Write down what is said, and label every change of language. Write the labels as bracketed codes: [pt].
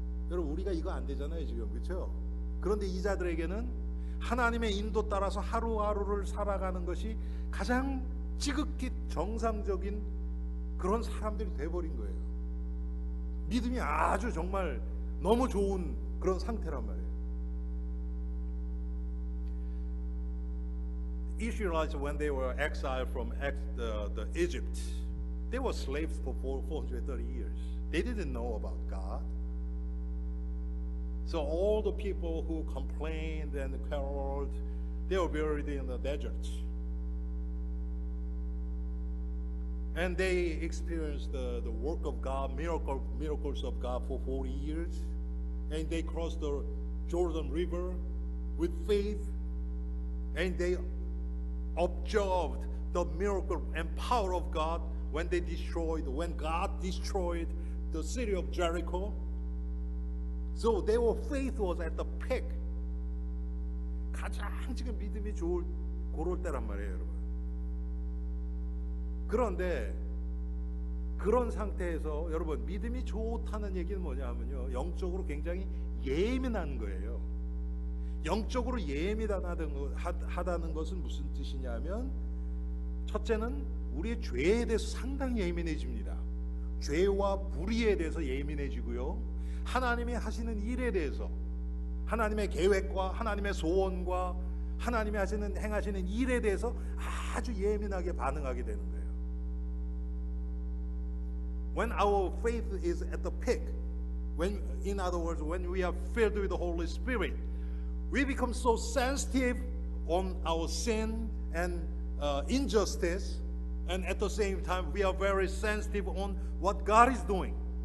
[ko] 여러분 우리가 이거 안 되잖아요 지금, 그렇죠? 그런데 이 자들에게는 하나님의 인도 따라서 하루하루를 살아가는 것이 가장 지극히 정상적인 그런 사람들이 돼버린 거예요. 믿음이 아주 정말 너무 좋은 그런 상태란 말이에요. [en] Israelites, when they were exiled from the Egypt, they were slaves for 430 years. They didn't know about God. So all the people who complained and quarreled, they were buried in the desert. And they experienced the work of God, miracles of God for 40 years. And they crossed the Jordan River with faith. And they observed the miracle and power of God when God destroyed the city of Jericho. So their faith was at the peak. [ko] 가장 지금 믿음이 좋을 그럴 때란 말이에요, 여러분. 그런데 그런 상태에서 여러분 믿음이 좋다는 얘기는 뭐냐면요, 영적으로 굉장히 예민한 거예요. 영적으로 예민하다는 것은 무슨 뜻이냐면, 첫째는 우리의 죄에 대해서 상당히 예민해집니다. 죄와 불의에 대해서 예민해지고요, 하나님이 하시는 일에 대해서, 하나님의 계획과 하나님의 소원과 하나님이 행하시는 일에 대해서 아주 예민하게 반응하게 되는 거예요. [en] When our faith is at the peak, in other words, when we are filled with the Holy Spirit, we become so sensitive on our sin and injustice, and at the same time, we are very sensitive on what God is doing.